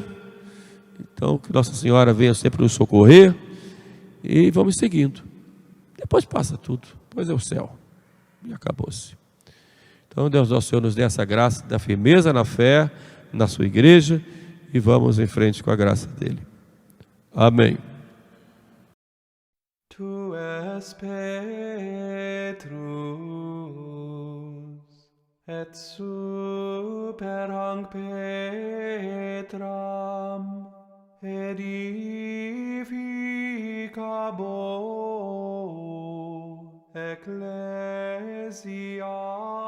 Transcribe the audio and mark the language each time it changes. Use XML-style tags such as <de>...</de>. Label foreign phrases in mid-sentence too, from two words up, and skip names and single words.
<pt>Então que Nossa Senhora venha sempre nos socorrer e vamos seguindo. Depois passa tudo, depois é o céu e acabou-se. Então Deus nosso Senhor nos dê essa graça da firmeza na fé, na sua igreja, e vamos em frente com a graça dele. Amém.</pt> <la>Tu es Petrus, et super hanc Petram edificabo ecclesiam</la>